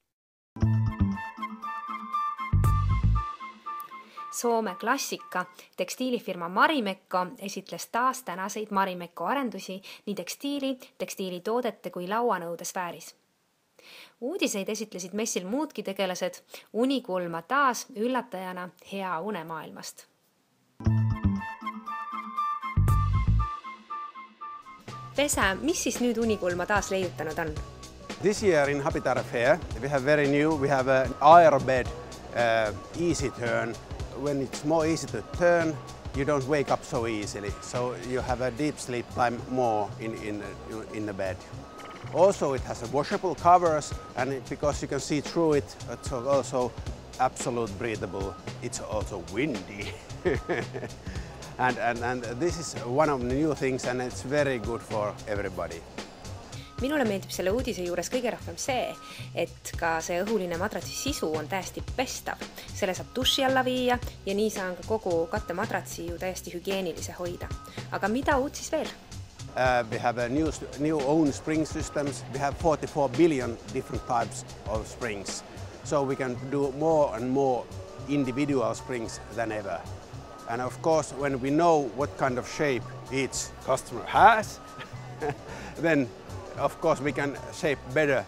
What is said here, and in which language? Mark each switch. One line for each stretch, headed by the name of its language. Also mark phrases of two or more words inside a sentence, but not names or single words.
Estonian: Soome klassika tekstiilifirma Marimekko esitles taas tänaseid Marimekko arendusi nii tekstiilitoodete kui lauanõude sfääris. Uudiseid esitlesid messil muudki tegelased, Unikulma taas üllatajana hea unemaailmast. Vesa, mis siis nüüd Unikulma taas leiutanud on?
English: This year in Habitat Fair we have very new, we have an Aerobed easy turn. When it's more easy to turn, you don't wake up so easily. So you have a deep sleep time more in the bed. Also, it has a washable covers, and because you can see through it, it's also absolute breathable. It's also windy. and this is one of the new things and it's very good for everybody.
Estonian: Minule meeldib selle uudise juures kõige rohkem see, et ka see õhuline madratsi sisu on täiesti pestav. Selle saab duši alla viia ja nii saan ka kogu kattemadratsi ju täiesti hügieenilise hoida. Aga mida uud siis veel?
English: We have a new own spring systems. We have 44 billion different types of springs. So we can do more and more individual springs than ever. And of course, when we know what kind of shape each customer has, then of course we can shape better.